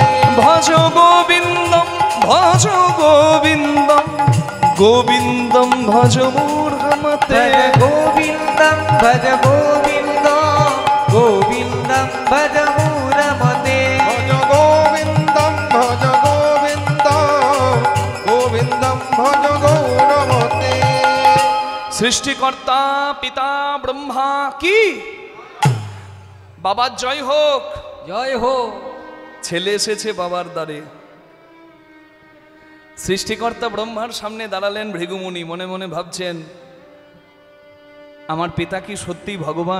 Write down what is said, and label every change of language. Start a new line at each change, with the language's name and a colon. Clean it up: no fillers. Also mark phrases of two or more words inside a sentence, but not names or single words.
Sanskrit: भज गोविंदम भज गोविंदम गोविंदम भज मूढ़मते। भज गोविंदम भज गोविंदम गोविंदम भज मूढ़मते। भज गोविन्दम भज गोविन्दम गोविन्दम भज गौरमते।
Bangla: সৃষ্টিকর্তা পিতা ব্রহ্মা কি, বাবার জয় হোক। জয় হো। ছেলে এসেছে বাবার দ্বারে। সৃষ্টিকর্তা ব্রহ্মার সামনে দাঁড়ালেন ভৃগুমুনি, মনে মনে ভাবছেন আমার পিতা কি সত্যি ভগবান।